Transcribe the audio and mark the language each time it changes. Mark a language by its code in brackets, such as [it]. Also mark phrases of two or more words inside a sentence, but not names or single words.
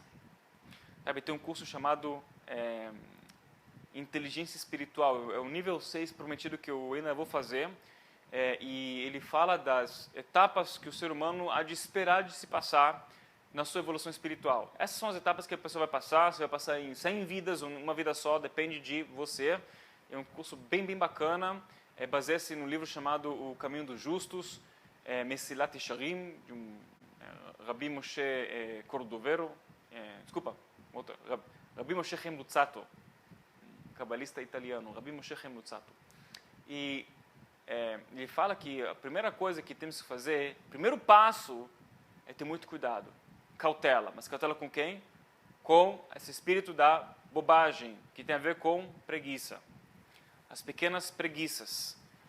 [pt] Sabe, tem um curso chamado Inteligência Espiritual, é o nível 6 prometido que eu ainda vou fazer, e ele fala das etapas que o ser humano há de esperar de se passar na sua evolução espiritual. Essas são as etapas que a pessoa vai passar, você vai passar em 100 vidas, uma vida só, depende de você. É um curso bem bem bacana, baseia-se num livro chamado O Caminho dos Justos, Mesilat Yesharim, de um Rabbi Moshe Cordovero, Rabbi Moshe Chaim Luzzatto, um cabalista italiano, Rabbi Moshe Chaim Luzzatto. E ele fala que a primeira coisa que temos que fazer, o primeiro passo é ter muito cuidado, cautela. Mas cautela com quem? Com esse espírito da bobagem, que tem a ver com preguiça. As pequenas preguiças. Né?